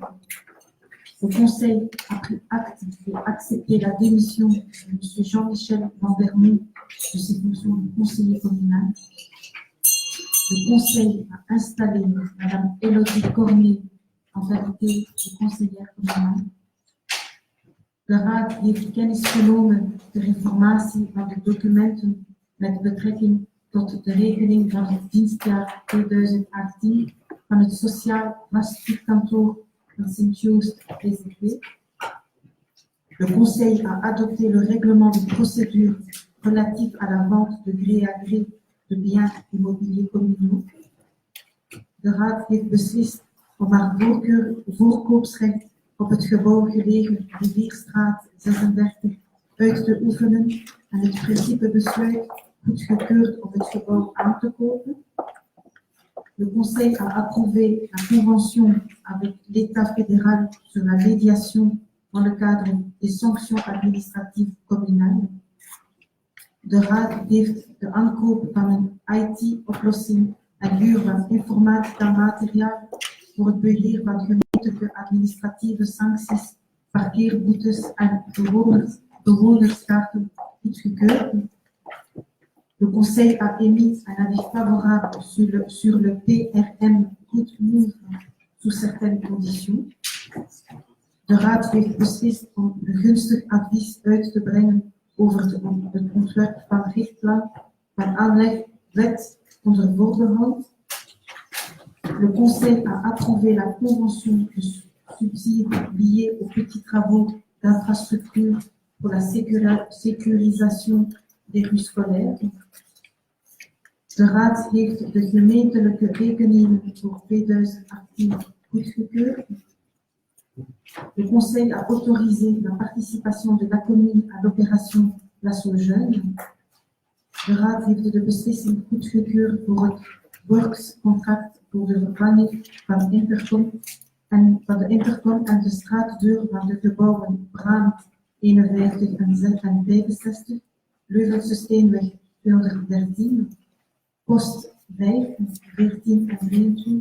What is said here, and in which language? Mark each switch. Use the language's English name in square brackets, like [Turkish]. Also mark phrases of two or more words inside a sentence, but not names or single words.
[French] Le conseil a pris acte et accepté la démission de M. Jean-Michel Vandermont de ses fonctions de conseiller communal. Le conseil a installé Mme Élodie Cormier en qualité de conseillère communale. [Dutch] De Raad heeft kennis genomen de reformatie van de documenten met betrekking tot de regeling van het dienstjaar 2018 van het Sociaal Vastgoedkantoor van Sint-Joost VZW. [French] Le Conseil a adopté le règlement de procédure relatif à la vente de gré à gré de biens immobiliers communaux. [Dutch] De Raad heeft beslist om haar voorkoopsrecht op het gebouw gelegen Rivierstraat 36 uit te oefenen en het principebesluit goedgekeurd om het gebouw aan te kopen. [French] Le Conseil a approuvé la convention avec l'État fédéral sur la médiation dans le cadre des sanctions administratives communales. [Dutch] De Raad heeft de aankoop van een IT-oplossing en huur van informatica materiaal voor het beheer van gemeentelijke administratieve sancties, parkeerboetes en bewonerskaarten goedgekeurd. [French] Le Conseil a émis un avis favorable sur le PRM Good Move sous certaines conditions. [Dutch] De Raad heeft beslist om een gunstig advies uit te brengen over het ontwerp van richtplan van aanlegwet onder voorbehoud. [French] Le Conseil a approuvé la convention de subsides liés aux petits travaux d'infrastructure pour la sécurisation des rues scolaires. [Dutch] De Raad heeft de gemeentelijke rekeningen voor 2018 goedgekeurd. [French] Le Conseil a autorisé la participation de la commune à l'opération Place aux Jeunes. [Dutch] De Raad heeft de beslissing goedgekeurd voor het workscontract voor de vervanging van de intercom en de straatdeur van de gebouwen Brand 51 en 65, Leuvense Steenweg 213, Post 5, 14 en 23,